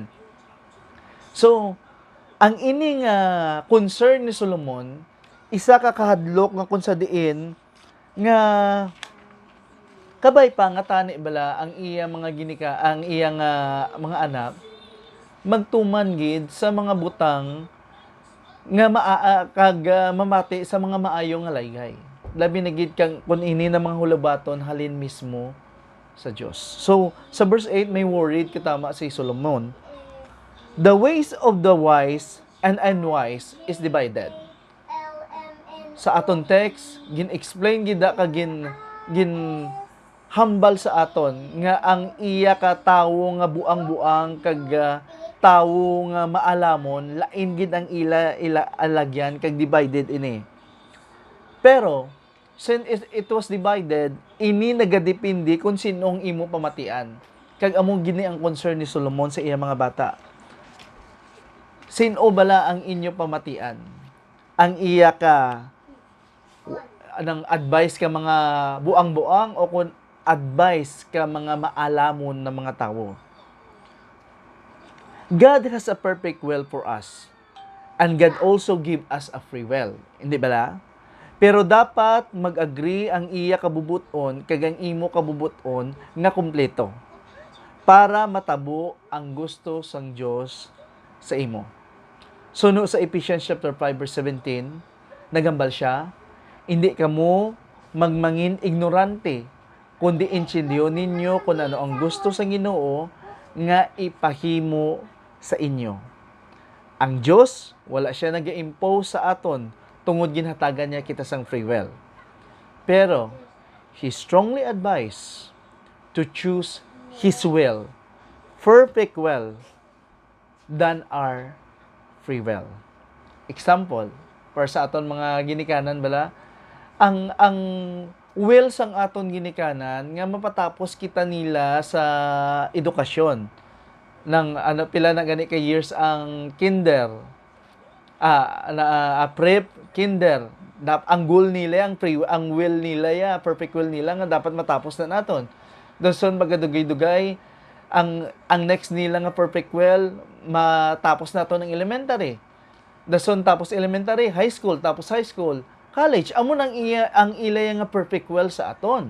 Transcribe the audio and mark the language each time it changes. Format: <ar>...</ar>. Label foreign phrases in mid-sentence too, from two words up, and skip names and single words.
<hil>So, ang ining concern ni Solomon, isa ka kahadlok nga kung sa diin nga kabay pa nga tani bala ang iya mga ang iyang mga anak magtuman gid sa mga butang nga mamati sa mga maayo nga laygay. Labi na gid kang kun ini na mga hulabaton halin mismo sa Dios. So sa verse 8 may worried katama si Solomon.</hil> <en>The ways of the wise and unwise is divided.</en> <hil>Sa aton text gin-explain gid ka gin hambal sa aton nga ang iya ka tawo nga buang-buang kag tawo nga maalamon lain gid ang ila alagyan kag divided ini.</hil> <en>Pero since it was divided,</en> <hil>ini nagadepende kung sinong imo pamatian. Kag amo gini ang concern ni Solomon sa iya mga bata. Sino bala ang inyo pamatian? Ang iya ka anang advice ka mga buang-buang o kung advice ka mga maalamon na mga tao.</hil> <en>God has a perfect will for us. And God also give us a free will.</en> <tl>Hindi ba?</tl> <hil>Pero dapat mag-agree ang iya kabubuton kag ang imo kabubuton nga kumpleto para matabo ang gusto sang Dios sa imo. So no sa Ephesians chapter 5 verse 17, nagambal siya, hindi kamo magmangin ignorante kundi intindiyon ninyo kung ano ang gusto sa Ginoo nga ipahimo sa inyo. Ang Diyos, wala siya nag-impose sa aton tungod ginhatagan niya kita sang</hil> <en>free will. Pero, He strongly advised to choose His will, perfect will, than our free will. Example,</en> <hil>para sa aton mga ginikanan bala, ang will sang aton ginikanan nga mapatapos kita nila sa edukasyon ng pila na gani ka years ang kinder</hil> <en>prep kinder</en> <hil>ang goal nila ang will nila</hil> <en>perfect will</en> <hil>nila nga dapat matapos na naton dason magadugay-dugay ang next nila nga</hil> <en>perfect will</en> <hil>matapos naton ng elementary dason tapos</hil> <en>elementary high school</en> <hil>tapos</hil> <en>high school college,</en> <hil>amo nang ang ilay nga</hil> <en>perfect will</en> <hil>sa aton.</hil>